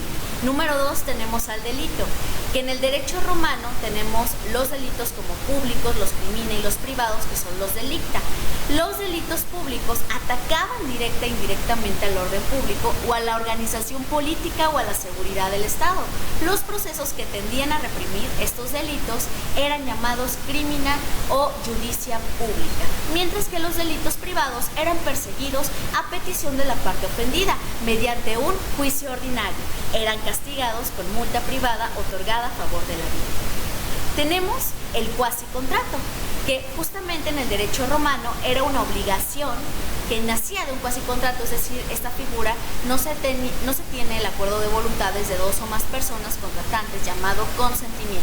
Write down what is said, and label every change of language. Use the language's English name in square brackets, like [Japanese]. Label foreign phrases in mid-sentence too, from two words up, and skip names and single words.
[Spanish] Número 2, tenemos al delito, que en el derecho romano tenemos los delitos como públicos, los crimina y los privados, que son los delicta. Los delitos públicos atacaban directa e indirectamente al orden público o a la organización política o a la seguridad del Estado. Los procesos que tendían a reprimir estos delitos eran llamados crimina o [Latin] judicia pública, [Spanish] mientras que los delitos privados eran perseguidos a petición de la parte ofendida mediante un juicio ordinario. Eran castigados con multa privada otorgada a favor de la vida. Tenemos el cuasicontrato, que justamente en el derecho romano era una obligación que nacía de un cuasicontrato, es decir, esta figura no se tiene el acuerdo de voluntades de dos o más personas contratantes llamado consentimiento.